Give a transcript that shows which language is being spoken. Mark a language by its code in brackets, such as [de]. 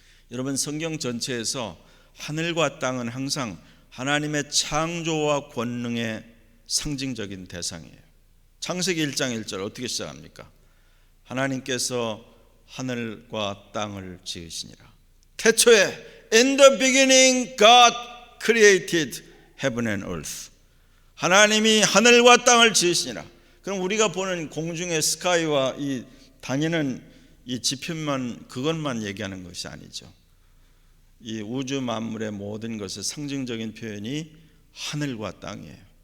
[ko] 여러분, 성경 전체에서 하늘과 땅은 항상 하나님의 창조와 권능의 상징적인 대상이에요. 창세기 1장 1절 어떻게 시작합니까? 하나님께서 하늘과 땅을 지으시니라. 태초에 [en] In the beginning God created heaven and earth. [ko] 하나님이 하늘과 땅을 지으시니라. 그럼 우리가 보는 공중의 스카이와 이 다니는 이 지표만 그것만 얘기하는 것이 아니죠. 이 우주 만물의 모든 것의 상징적인 표현이 하늘과 땅이에요.